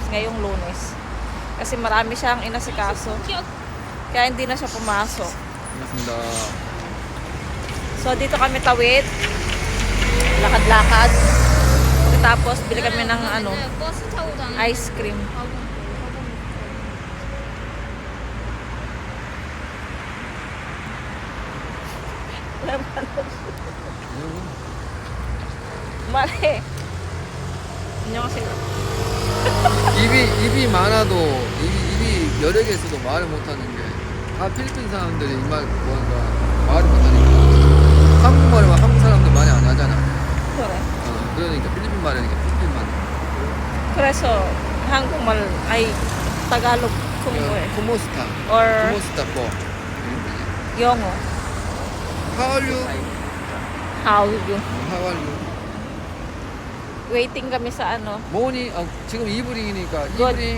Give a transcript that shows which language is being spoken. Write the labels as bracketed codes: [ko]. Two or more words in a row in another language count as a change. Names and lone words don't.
[tl] Ngayong Lunes. Kasi marami siyang inasikaso. Kaya hindi na siya pumasok. [ko] 반갑습니다. [tl] So dito kami tawid. Lakad-lakad. Tapos bili kami ng [en] ice cream. [ko] 말해. 안녕하세요. 입이 많아도 입이 여러 개 있어도 말을 못하는 게 다 필리핀 사람들이 이말 뭐가 말을 못하니까 한국말을 한국 사람들 많이 안 하잖아. 그래. 그러니까 필리핀 말이니까 필리핀 말. 그래서 한국말 아이 Tagalog 공부해. [tl] 코모스타. [en] Or [ko] 코모스타 뭐. 영어. [en] How are you? How you? How are you? [tl] Waiting kami sa ano. [ko] 모니 지금 이브닝이니까 [en] Good 이브닝.